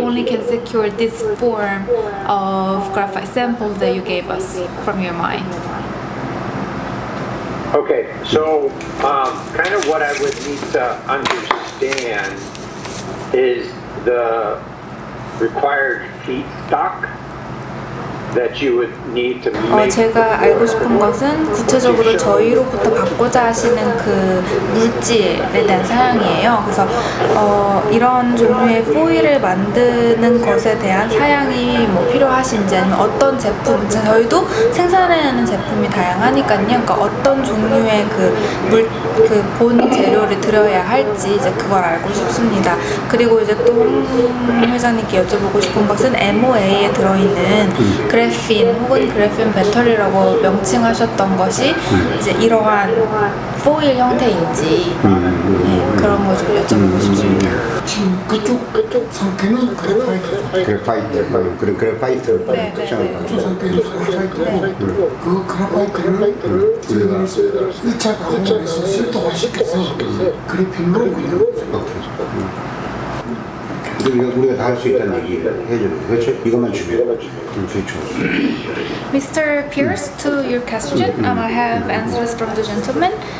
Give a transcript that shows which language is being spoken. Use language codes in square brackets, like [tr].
[en] only can secure this form of graphite samples that you gave us from your mine. Okay, so kind of what I would need to understand is the required feedstock that you would need to make? [ko] 제가 알고 싶은 것은 구체적으로 저희로부터 받고자 하시는 그 물질에 대한 사양이에요. 그래서 이런 종류의 포일을 만드는 것에 대한 사양이 뭐 필요하신지 아니면 어떤 제품, 저희도 생산하는 제품이 다양하니까요. 그러니까 어떤 종류의 그 본 재료를 들여야 할지 이제 그걸 알고 싶습니다. 그리고 이제 또 홍 회장님께 여쭤보고 싶은 것은 MOA에 들어있는 그래핀 혹은 그래핀 배터리라고 명칭하셨던 것이 이제 이러한 포일 형태인지 그런 거 좀 여쭤보고 싶습니다. 지금 그쪽 상태는 그래파이트죠. 그런 그래파이트 네. 그쪽 상태는 그래파이트고 그 그래파이트를 저희가 1차 가공에서 실도화시켜서 그래핀으로 만드는 거죠. 우리가 다 할 수 있다는 얘기 해주는 거죠. 그렇죠? 이것만 주면 그렇죠. [en] Mr. Pierce, to your question, I have answers from the gentleman.